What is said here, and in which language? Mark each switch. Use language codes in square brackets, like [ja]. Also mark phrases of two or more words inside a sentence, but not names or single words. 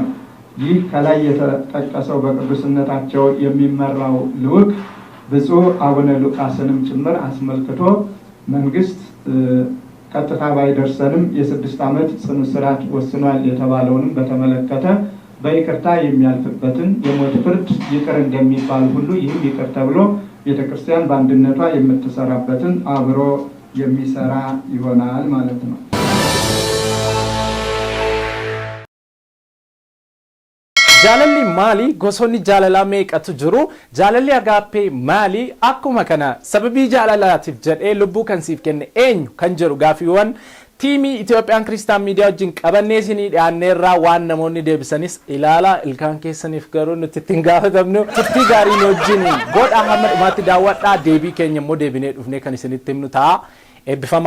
[am] ይህ ከላይ የተጠቀሰው በቅዱስነታቸው የሚመራው ልዑክ ብፁዕ አቡነ ሉቃስንም ጭምር አስመልክቶ መንግስት ቀጥታ ባይደርሰንም የ6 ዓመት ጽኑ እስራት ወስኗል የተባለውንም በተመለከተ በይቅርታ የሚያልፍበትን የሞት ፍርድ ይቅር እንደሚባል ሁሉ ይህም ይቅር ተብሎ ቤተክርስቲያን በአንድነቷ የምትሰራበትን አብሮ የሚሰራ ይሆናል ማለት ነው። [om] Jaalalli maali? Gosoonni jaalalaa meeqatu jiru? Jaalalli agaappee maali? Akkuma kana sababii jaalalaatiif jedhee lubbuu kan siif kenne eenyu kan jedhu gaaffiiwwan tiimii Itoophiyaan Kiristaan Miidiyaa wajjin qabannee isinii dhiyaanneerraa waan namoonni deebisanis ilaalaa ilkaan keessaniif garuu nuti ittiin gaafatamnu turtii gaarii wajjin godha hamma dhumaatti daawwadhaa deebii keenya immoo deebinee dhufnee kan isinitti himnu ta'a eebbifamaa.